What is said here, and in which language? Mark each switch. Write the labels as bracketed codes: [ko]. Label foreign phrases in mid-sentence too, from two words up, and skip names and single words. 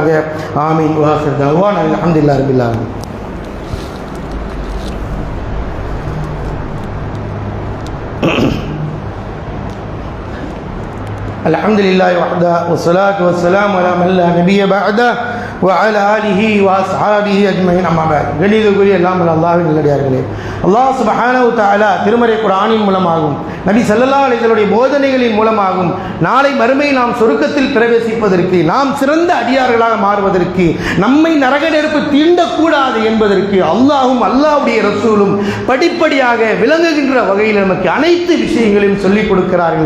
[ta] ஆமீன். [ar] وآخر دعوانا الحمد لله رب العالمين. الحمد لله وحده والصلاة والسلام على من لا نبي بعده وعلى آله وأصحابه أجمعين أما بعد. [ta] கணிதக்குரிய எல்லாம் அல்லாஹ்வின் நல்லடியார்களே, [ar] الله سبحانه وتعالى [ta] திருமறை குர்ஆனின் மூலமாகவும் நபி [ar] صلى الله عليه وسلم [ta] போதனைகளின் மூலமாகவும் நாளை மறுமை நாம் சொர்க்கத்தில் பிரவேசிப்பதற்கு, நாம் சிறந்த அடியார்களாக மாறுவதற்கு, நம்மை நரக நெருப்பு தீண்டக்கூடாது என்பதற்கு அல்லாஹ்வும் அல்லாஹ்வுடைய ரசூலும் படிப்படியாக விளங்குகின்ற வகையில் நமக்கு அனைத்து விஷயங்களையும் சொல்லிக் கொடுக்கிறார்கள்.